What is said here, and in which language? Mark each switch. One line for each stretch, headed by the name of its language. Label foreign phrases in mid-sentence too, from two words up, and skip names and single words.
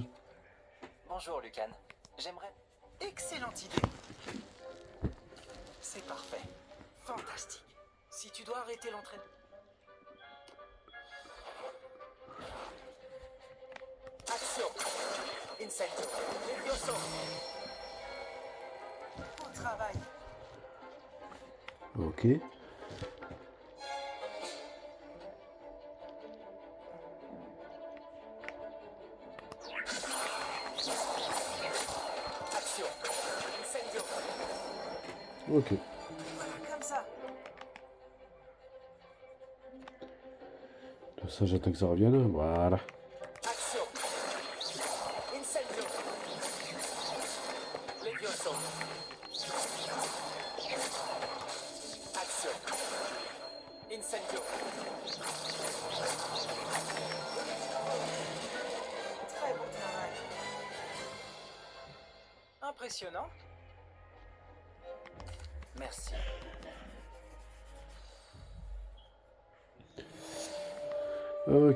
French: Bonjour, Lucan. J'aimerais... Excellente idée. C'est parfait. Fantastique. Si tu dois arrêter l'entraînement... Action. Incendio. Levioso. Bon travail. Ok. Action. Incendio. Ok. Voilà, comme ça. Ça, j'attends que ça revienne. Voilà. Action. Incendio. Levioso. Action. Incendio. Très bon travail. Impressionnant. Merci. Ok.